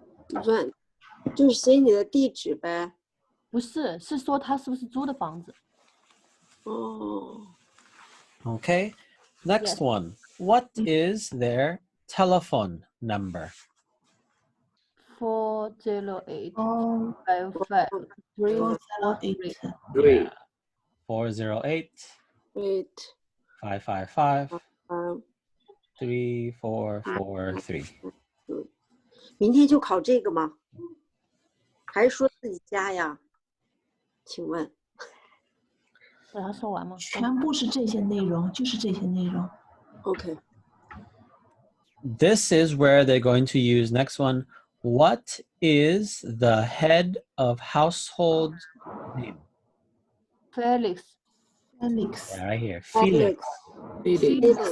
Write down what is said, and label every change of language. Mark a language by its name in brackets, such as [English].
[Chinese] Rent 就是写你的地址呗。不是，是说他是不是租的房子？哦， [English] Okay. Next Yes. one. What is their telephone number? 408 Oh, 55 408. Yeah. 408 wait， 555 嗯， 3443. [Chinese] 明天就考这个吗？还是说自己加呀？请问？让他说完吗？全部是这些内容，就是这些内容。 [English] OK， This is where they're going to use next one. What is the head of household name? Felix. Felix. Yeah, right here. Felix.